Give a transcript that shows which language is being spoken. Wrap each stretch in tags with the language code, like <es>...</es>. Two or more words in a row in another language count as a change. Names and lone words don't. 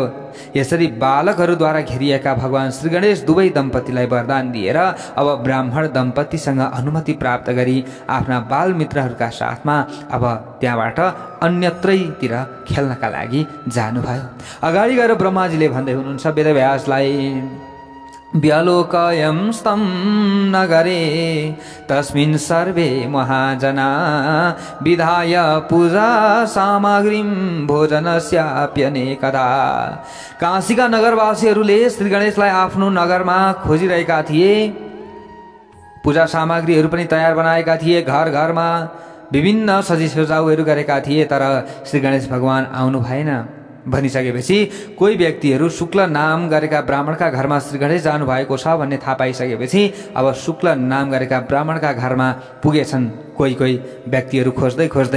<ne>यसरी बालकहरूद्वारा घेरिएका भगवान श्री गणेश दुवै दम्पतिलाई वरदान दिएर अब ब्राह्मण दम्पतिसँग अनुमति प्राप्त गरी आफ्ना बाल मित्रहरूका साथमा अब त्यहाँबाट अन्यत्रैतिर खेल्नका लागि जानुभयो। अगाडि गएर ब्रह्माजीले भन्दै हुनुहुन्छ वेदव्यासलाई,</ne> <sa>व्यालोकयं स्तं नगरे तस्मिन् सर्वे महाजना विधाय पूजा सामग्रीं भोजनस्याप्यनेकदा।</sa> <ne>काशीका नगरवासीहरूले श्री गणेशलाई आफ्नो नगरमा खोजिरहेका थिए। पूजा सामग्रीहरू पनि तयार बनाएका थिए, घर घरमा विभिन्न सजिसजाउहरू गरेका थिए, तर श्री गणेश भगवान आउनु भएन। भनिसकेपछि कोही व्यक्तिहरू शुक्ल नाम गरेका ब्राह्मणका घरमा श्री गणेश जानुभएको छ भन्ने थाहा पाइसकेपछि अब शुक्ल नाम गरेका ब्राह्मणका घरमा पुगेछन् कोही व्यक्तिहरू खोज्दै खोज्दै।</ne>